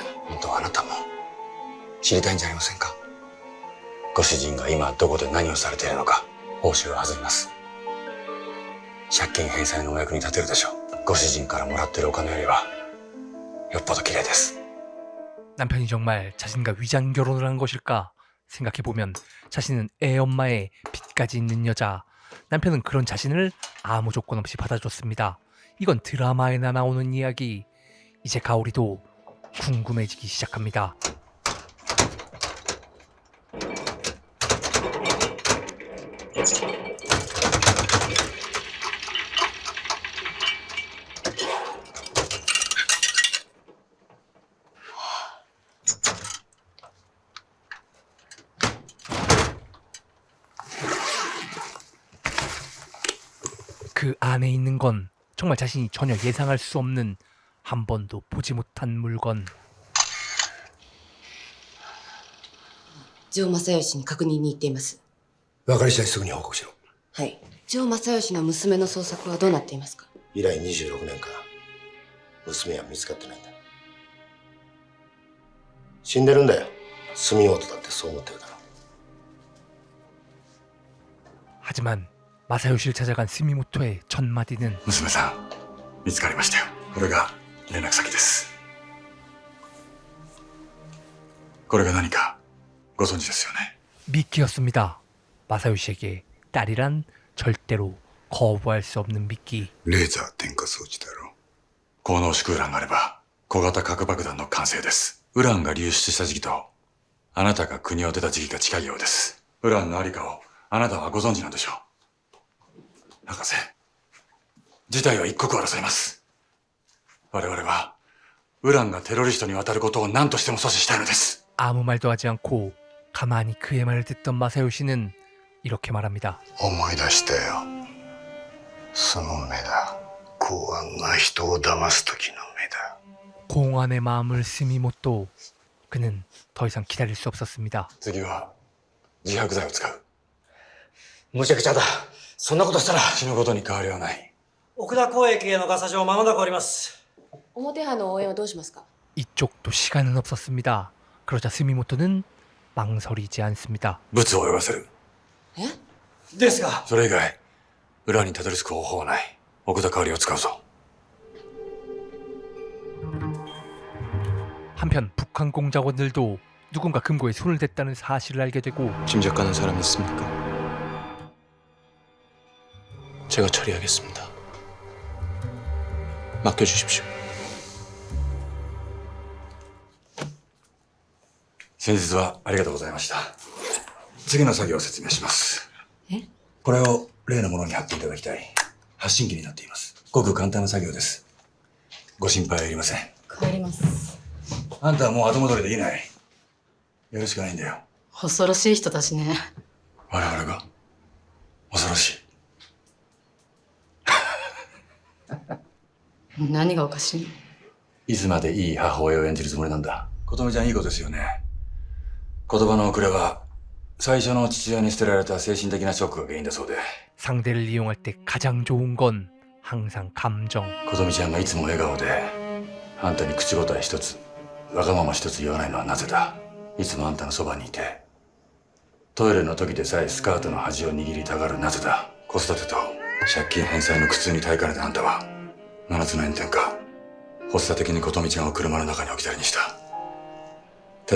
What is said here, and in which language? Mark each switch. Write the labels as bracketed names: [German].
[Japanese] 本当はあなたも知りたいんじゃありませんか。ご主人が今どこで何をされているのか報酬を弾みます。借金返済のお役に立てるでしょう。ご主人からもらってるお金よりはよっぽど綺麗です。 [Korean] 남편이 정말 자신과 위장 결혼을 한 것일까 생각해보면 자신은 애 엄마의 빚까지 있는 여자. 남편은 그런 자신을 아무 조건 없이 받아줬습니다. 이건 드라마에나 나오는 이야기. 이제 가오리도 궁금해지기 시작합니다. 그 안에 있는 건 정말 자신이 전혀 예상할 수 없는 한 번도 보지 못한 물건. [Japanese] 城正義に確認に行っています。分かり次第すぐに報告しろ。はい。城正義の娘の捜索はどうなっていますか？以来26年間娘は見つかってないんだ。死んでるんだよ。住みようとだってそう思ってるだろう。 [Korean] 하지만 마사요시를 찾아간 스미모토의 첫 마디는 [Japanese] 娘さん見つかりましたよ。これが連絡先です。これが何かご存知ですよね。 [Korean] 미끼였습니다. 마사요시에게 딸이란 절대로 거부할 수 없는 미끼. [Japanese] レーザー点火装置だろう。高濃縮ウランがあれば小型核爆弾の完成です。ウランが流出した時期とあなたが国を出た時期が近いようです。ウランのありかをあなたはご存知なんでしょう。博士、事態は一刻を争います。我々はウランがテロリストに渡ることを何としても阻止したいのです。 [Korean] 아무 말도 하지 않고 가만히 그의 말을 듣던 마사요시는 이렇게 말합니다. [Japanese] 思い出したよ。その目だ。公安が人を騙す時の目だ。 [Korean] 공안의 마음을 스미모토. 그는 더 이상 기다릴 수 없었습니다. [Japanese] 次は自白剤を使う。むちゃくちゃだ。そんなことしたら。死ぬことに変わりはない。奥田交易へのガサ状間もなく終わります。表派の応援はどうしますか？ [Korean] 이쪽도 시간은 없었습니다. 그러자 스미모토는 망설이지 않습니다. [Japanese] 物を泳がせる。え？ですが。それ以外裏にたどり着く方法はない。奥田香織を使うぞ。 [Korean] 한편 북한 공작원들도 누군가 금고에 손을 댔다는 사실을 알게 되고 짐작 가는 사람이 있습니까? 제가 처리하겠습니다. 맡겨주십시오. [Japanese] 先日はありがとうございました。次の作業を説明します。え？これを例のものに貼っていただきたい。発信機になっています。ごく簡単な作業です。ご心配はいりません。帰ります。あんたはもう後戻りできない。やるしかないんだよ。恐ろしい人たちね。我々が恐ろしい。何がおかしいの？いつまでいい母親を演じるつもりなんだ。琴美ちゃんいい子ですよね。言葉の遅れは最初の父親に捨てられた精神的なショックが原因だそうで。 [Korean] 상대를 이용할 때 가장 좋은 건 항상 감정. [Japanese] 琴美ちゃんがいつも笑顔であんたに口答え一つわがまま一つ言わないのはなぜだ。いつもあんたのそばにいてトイレの時でさえスカートの端を握りたがるなぜだ。子育てと借金返済の苦痛に耐えかねたあんたは7つの炎天下発作的に琴美ちゃんを車の中に置き去りにした。